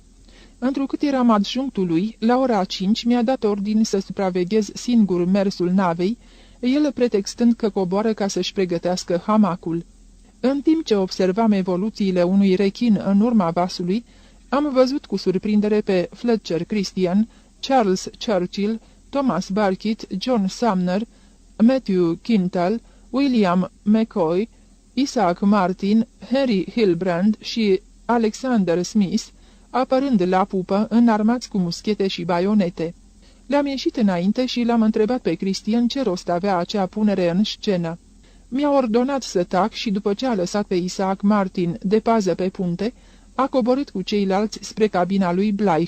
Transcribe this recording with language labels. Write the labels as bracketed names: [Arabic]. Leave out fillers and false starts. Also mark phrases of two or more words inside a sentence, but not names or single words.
[Romanian] Întrucât eram adjunctul lui, la ora 5 mi-a dat ordin să supraveghez singur mersul navei, el pretextând că coboară ca să-și pregătească hamacul. În timp ce observam evoluțiile unui rechin în urma vasului, am văzut cu surprindere pe Fletcher Christian, Charles Churchill, Thomas Barkit, John Sumner, Matthew Quintal, William McCoy, Isaac Martin, Harry Hilbrand și Alexander Smith, apărând la pupă, înarmați cu muschete și baionete. Le-am ieșit înainte și l-am întrebat pe Christian ce rost avea acea punere în scenă. Mi-a ordonat să tac și după ce a lăsat pe Isaac Martin de pază pe punte, a coborât cu ceilalți spre cabina lui Bligh.